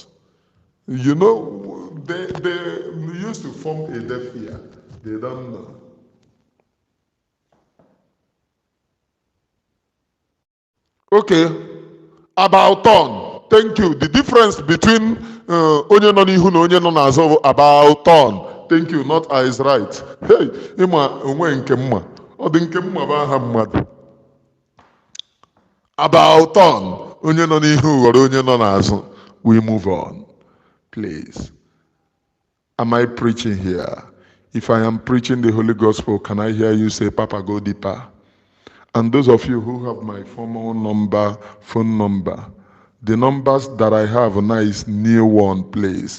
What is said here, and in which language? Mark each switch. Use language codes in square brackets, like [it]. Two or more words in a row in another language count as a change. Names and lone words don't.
[en] You know, they used to form a deaf ear. They don't know. Okay, about turn. Thank you. The difference between [ig] onye nọ n'ihu na onye nọ n'azụ [en] about turn. Thank you, not eyes right. [ig] Hey, ịma onwe nke mma. Ọ dị nke mma bụ aha mmadụ. [en] About turn. [ig] Onye nọ n'ihu ghọrọ onye nọ n'azụ. [en] We move on. Please. Am I preaching here? If I am preaching the Holy Gospel, can I hear you say, Papa, go deeper? And those of you who have my formal number, phone number, the numbers that I have now is new one, please.